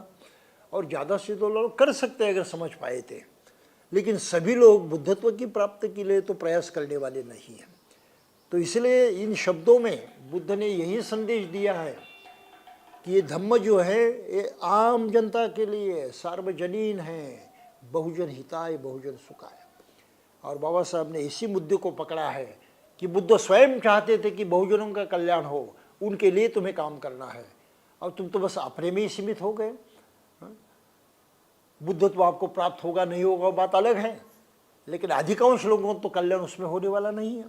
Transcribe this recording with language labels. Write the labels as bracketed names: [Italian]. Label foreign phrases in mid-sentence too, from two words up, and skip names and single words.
[Hindi] और ज़्यादा से ज़्यादा लोग कर सकते हैं अगर समझ पाए थे, लेकिन सभी लोग बुद्धत्व की प्राप्ति के लिए तो प्रयास करने वाले नहीं हैं। तो इसलिए इन शब्दों में बुद्ध ने यही संदेश दिया है कि ये धम्म जो है ये आम जनता के लिए सार्वजनीन है, [Sanskrit] बहुजन हिताय बहुजन सुखाय। [Hindi] और बाबा साहब ने इसी मुद्दे को पकड़ा है कि बुद्ध स्वयं चाहते थे कि बहुजनों का कल्याण हो, उनके लिए तुम्हें काम करना है, और तुम तो बस अपने में ही सीमित हो गए। बुद्धत्व आपको प्राप्त होगा नहीं होगा बात अलग है, लेकिन अधिकांश लोगों को तो कल्याण उसमें होने वाला नहीं है।